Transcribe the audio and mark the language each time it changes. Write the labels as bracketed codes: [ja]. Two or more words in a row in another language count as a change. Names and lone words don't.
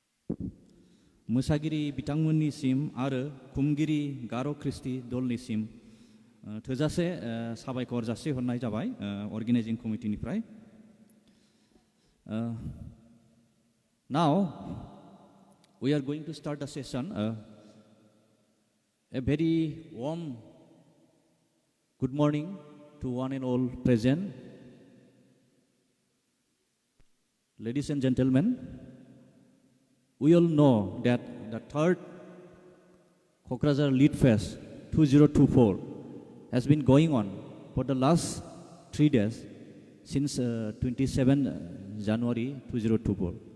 [brx] मोसागिरि बिथांमोननिसिम आरो खुमगिरि गार' ख्रिस्टि दलनिसिम थोजासे साबायखर जासिहरनाय जाबाय [en] organizing committeeनिफ्राय। Now we are going to start the session. A very warm good morning to one and all present. Ladies and gentlemen, we all know that the third Kokrajhar Lead Fest 2024 has been going on for the last 3 days since 27 January 2024.